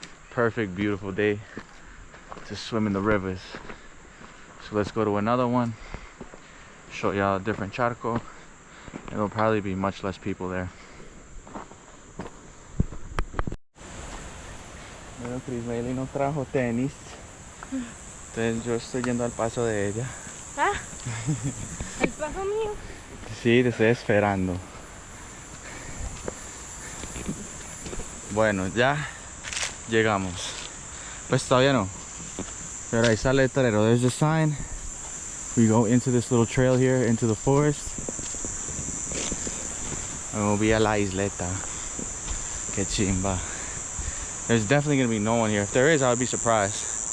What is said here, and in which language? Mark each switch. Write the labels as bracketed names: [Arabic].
[English] Perfect, beautiful day to swim in the rivers. So let's go to another one, show y'all a different charco, and there'll probably be much less people there. [Spanish] Bueno, Crismeily no trajo tenis, entonces yo estoy yendo al paso de ella. Ah, el paso mío. Sí, te estoy esperando. Bueno, ya llegamos. Pues todavía no. Pero ahí sale el letrero. [English] There's the sign. We go into this little trail here into the forest. And we'll be [Spanish] a la isleta. Que chimba. [English] There's definitely gonna be no one here. If there is, I would be surprised.